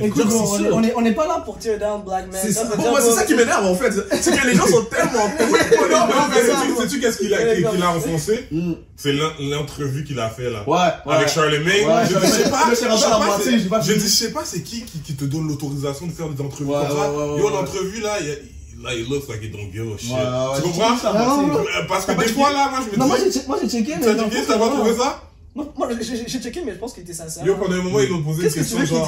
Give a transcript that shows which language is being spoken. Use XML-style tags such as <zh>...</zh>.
<fr>Écoute, on n'est pas là pour</fr> <en>tear down black man.</en> <fr>C'est ça qui m'énerve en fait. C'est que les gens sont tellement sais-tu qu'est-ce qu'il a enfoncé? C'est l'entrevue qu'il a fait là. Avec Charlemagne. Je sais pas c'est qui te donne l'autorisation de faire des entrevues comme ça.</fr> <en>Yo,</en> <fr>l'entrevue là, il</fr> <en>looks like he don't give a shit.</en> <fr>Tu comprends? Parce que des fois là, moi je me dis. Moi j'ai checké. T'as pas trouvé ça? Moi, j'ai checké, mais je pense qu'il était sincère. Yo, pendant un moment, ils ont posé une question genre,</fr>